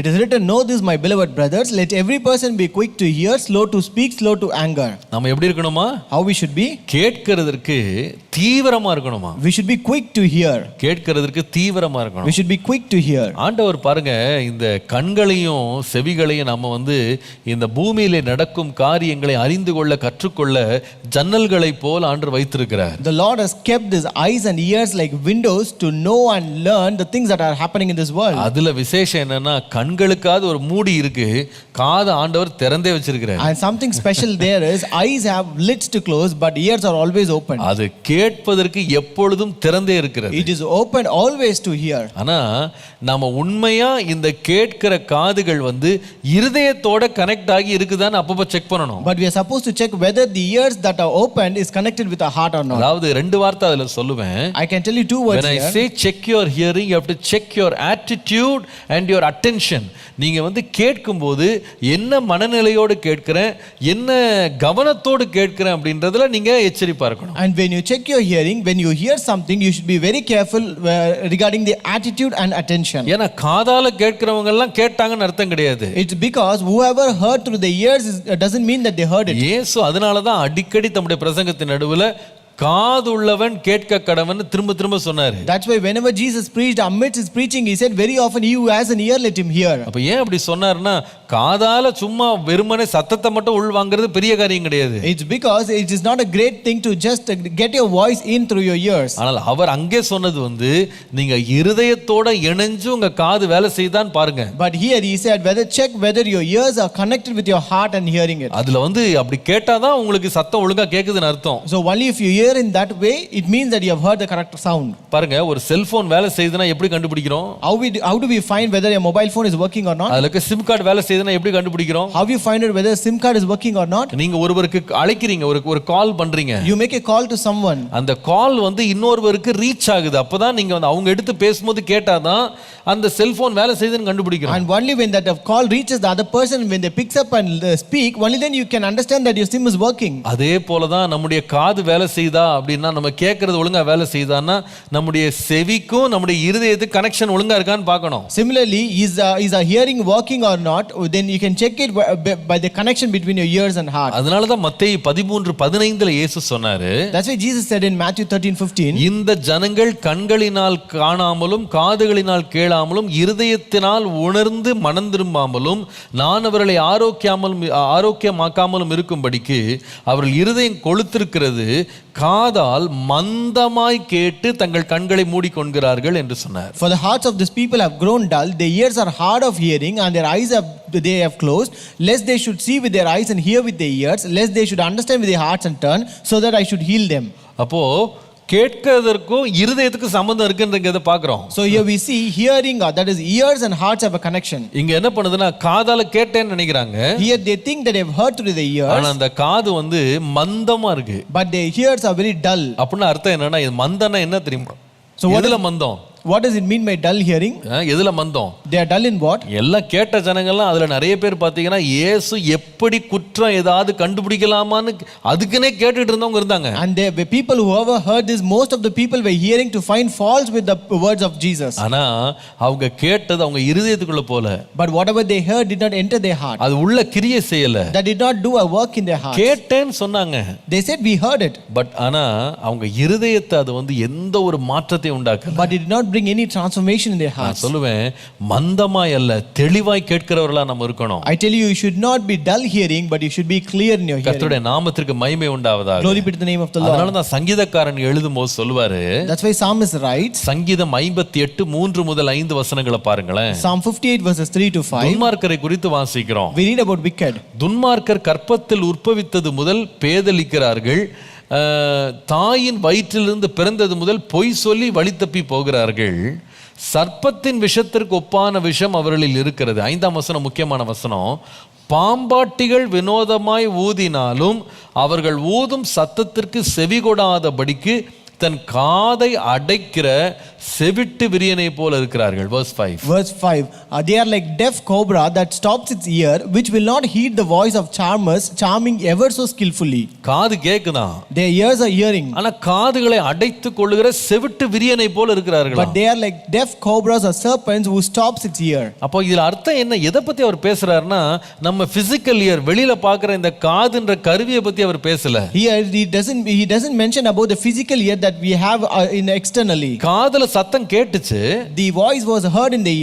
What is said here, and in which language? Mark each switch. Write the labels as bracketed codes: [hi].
[en] it is written, know this my beloved brothers, let every person be quick to hear, slow to speak, slow to anger. [ta] நம்ம எப்படி இருக்கணுமா? [en] How we should be? [ta] கேட்கிறதற்கு தீவிரமா இருக்கணுமா? [en] We should be quick to hear. [ta] கேட்கிறதற்கு தீவிரமா இருக்கணும். [en] We should be quick to hear. [ta] ஆண்டவர் பாருங்க, இந்த கண்களையும் செவிகளையும் நம்ம இந்த பூமியிலே நடக்கும் காரியங்களை அறிந்து கொள்ள கற்றுக்கொள்ள ஜன்னல்களை போல் ஆண்டவர் வைத்திருக்கிறார். [en] The Lord has kept his eyes and ears like windows to know and learn the things that are happening in this world. [ta] அதுல விசேஷம் என்னன்னா, கண்களுக்காவது ஒரு மூடி இருக்கு, காது ஆண்டவர் திறந்தே வச்சிருக்கிறார். [en] And something special there is, eyes have lids to close but ears are always open. [ta] அது கேட்பதற்கு எப்பொழுதும் திறந்தே இருக்கிறது. [en] It is open always to hear. [ta] ஆனா நாம உண்மையா இந்த கேட்கிற காதுகள் இருதயத்தோட கனெக்ட் ஆகி இருக்குதான்னு அப்பப்ப செக் பண்ணணும். [en] But we are supposed to check whether the ears that are opened is connected with our heart or not. [ta] அதாவது ரெண்டு வார்த்தை அதுல சொல்லுவேன். [en] I can tell you two words when here. I say check your hearing, you have to check your attitude and your attention. [ta] நீங்க கேட்கும்போது என்ன மனநிலையோடு கேட்கிறேன், என்ன கவனத்தோடு கேட்கிறேன் அப்படின்றதுல நீங்க எச்சரிப்பா இருக்கணும். [en] And when you check your hearing, when you hear something, you should be very careful regarding the attitude and attention. [ta] ஏன்னா காதால கேட்கிறவங்க எல்லாம் கேட்டாங்கன்னு அர்த்தம் கிடையாது. [en] It's because whoever heard through the ears doesn't mean that they heard it. [ta] இயேசு அதனால தான் அடிக்கடி தம்முடைய பிரசங்கத்தின் நடுவுல காதுள்ளவன் கேட்க கடவன் திரும்ப திரும்ப சொன்னாரு. [en] That's why whenever Jesus preached, amidst his preaching, he said, very often, he who has an ear, let him hear. [ta] அப்ப ஏன் அப்படி சொன்னாருன்னா, காதால சும்மா வெறுமனே சத்தத்தை மட்டும் உள் வாங்குறது பெரிய காரியம் கிடையாது. [en] It's because it is not a great thing to just get your voice in through your ears. [ta] ஆனால் அவர் அங்கே சொன்னது நீங்க இருதயத்தோட இணைஞ்சு உங்க காது வேலை செய்தான் பாருங்க. [en] But here he said, check whether your ears are connected with your heart and hearing it. [ta] அதுல அப்படி கேட்டாதான் உங்களுக்கு சத்தம் ஒழுங்கா கேக்குதுன்னு அர்த்தம். [en] So only if you hear in that way, it means that you have heard the correct sound. [ta] பாருங்க, ஒரு cellphone வேலை செய்யுதுனா எப்படி கண்டுபிடிக்கிறோம்? [en] How do we find whether a mobile phone is working or not? [ta] அதுல சிம் கார்டு வேலை செய்யுதுனா எப்படி கண்டுபிடிக்கிறோம்? [en] How you find out whether a SIM card is working or not? [ta] நீங்க ஒருவருக்கு அழைக்கிறீங்க, ஒரு கால் பண்றீங்க. [en] You make a call to someone. [ta] அந்த கால் இன்னொருவருக்கு ரீச் ஆகுது. அப்பதான் நீங்க அவங்க எடுத்து பேசும்போது கேட்டாதான் அந்த செல்போன் வேலை செய்யுதுன்னு கண்டுபிடிக்கிறோம். [en] And only when that call reaches the other person, when they picks up and speak, only then you can understand that your SIM is working. [ta] அதே போல தான் நம்முடைய காது வேலை செய்தா அப்படின்னா, நம்ம கேட்கறது ஒழுங்கா வேலை செய்தான்னா நம்முடைய செவிக்கும் நம்முடைய இருதயத்துக்கு கனெக்ஷன் ஒழுங்கா இருக்கான்னு பார்க்கணும். [en] Similarly, is our hearing working or not? Then you can check it by the connection between your ears and heart. [ta] அதனால தான் மத்தேயு 13:15 இயேசு சொன்னாரு. [en] That's why Jesus said in Matthew 13:15, [ta] இந்த ஜனங்கள் கண்களினால் காணாமலும் காதுகளினால் கேளாமலும் இருதயத்தினால் உணர்ந்து மனம் திரும்பாமலும் நான் அவர்களை ஆரோக்கியமாக்காமலும் இருக்கும்படிக்கு அவர்கள் இருதயம் கொளுத்திருக்கிறது, காதால் மந்தமாய் கேட்டு தங்கள் கண்களை மூடிக்கொள்கிறார்கள் என்று சொன்னார். [en] For the hearts of this people have grown dull, their ears are hard of hearing, and their eyes they have closed, lest they should see with their eyes and hear with their ears, lest they should understand with their hearts and turn, so that I should heal them. [ta] அப்போ கேட்கிறதற்கும் இருதயத்துக்கு சம்பந்தம் இருக்குன்றத பார்க்கிறோம். [en] So here we see hearing, that is ears and hearts have a connection. [ta] இங்க என்ன பண்ணுதுன்னா, காதால கேட்டேன்னு நினைக்கிறாங்க. [en] Here they think that they have heard through the ears. [ta] ஆனா அந்த காது மந்தமா இருக்கு. [en] But their ears are very dull. [ta] அப்படின்னா அர்த்தம் என்னன்னா, இது மந்தம்னா என்ன தெரியுமா? [en] So [ta] எதுல மந்தம்? [en] What does it mean by dull hearing? [ta] எதுல மந்தம்? [en] They are dull in what? [ta] எல்லாம் கேட்ட ஜனங்கள்லாம் அதுல நிறைய பேர் பாத்தீங்கன்னா, இயேசு எப்படி குற்றம் ஏதாவது கண்டுபிடிக்கலாமான்னு அதுக்குனே கேட்டுட்டு இருந்தவங்க இருந்தாங்க. [en] And there were people who ever heard this, most of the people were hearing to find faults with the words of Jesus. [ta] ஆனா அவங்க கேட்டது அவங்க இருதயத்துக்குள்ள போல. [en] But whatever they heard did not enter their heart. [ta] அது உள்ள கிரியை செய்யல. [en] That did not do a work in their heart. [ta] கேட்டேன்னு சொன்னாங்க. [en] They said we heard it. [ta] But ஆனா அவங்க இருதயத்தை அது எந்த ஒரு மாற்றத்தை உண்டாக்கல. [en] But it did not bring any transformation in their hearts. [ta] நான் சொல்லுவேன், மந்தமாய் அல்ல தெளிவாய் கேட்கிறவர்களா நம்ம இருக்கணும். [en] I tell you should not be dull hearing, but you should be clear in your hearing. [ta] கர்த்தருடைய நாமத்திற்கு மகிமை உண்டாவதாக. [en] Glory be to the name of the Lord. [ta] அதனால தான் சங்கீதக்காரன் எழுதும்போது சொல்வாரு. [en] That's why psalmist writes. [ta] சங்கீதம் 58:3 முதல் 5 வசனங்களை பாருங்களேன். [en] Psalm 58 verses 3 to 5. [ta] துன்மார்க்கரை குறித்து வாசிக்கிறோம். [en] We read about wicked. [ta] துன்மார்க்கர் கற்பத்தில் உற்பவித்தது முதல் பேதலிக்கிறார்கள், தாயின் வயிற்றிலிருந்து பிறந்தது முதல் பொய் சொல்லி வழி தப்பி போகிறார்கள், சர்ப்பத்தின் விஷத்திற்கு ஒப்பான விஷம் அவர்களில் இருக்கிறது. 5ஆம் வசனம் முக்கியமான வசனம். பாம்பாட்டிகள் வினோதமாய் ஊதினாலும் அவர்கள் ஊதும் சத்தத்திற்கு செவி கொடாதபடிக்கு தன் காதை அடைக்கிற செவிட்டு விரியனை போல இருக்கிறார்கள். [en] verse 5. Verse 5. They are like deaf cobra that stops its ear, which will not heed the voice of charmers, charming ever so skillfully. [ta] காது கேக்குதான், [en] Their ears are hearing, [ta] ஆனா காதுகளை அடைத்துக் கொள்ளுகிற செவிட்டு விரியனை போல இருக்கிறார்கள். [en] but they are like deaf cobras or serpents who stops its ear. [ta] அப்போ இதுல அர்த்தம் என்ன? எதை பத்தி அவர் பேசுறாருன்னா, நம்ம [en] physical ear [ta] வெளியில பாக்குற இந்த காதுன்ற கருவியை பத்தி அவர் பேசல. [en] Here he doesn't mention about the physical ear that we have in externally. [ta] காதுல சத்தம் கேட்டுச்சு, [en] The voice was heard in the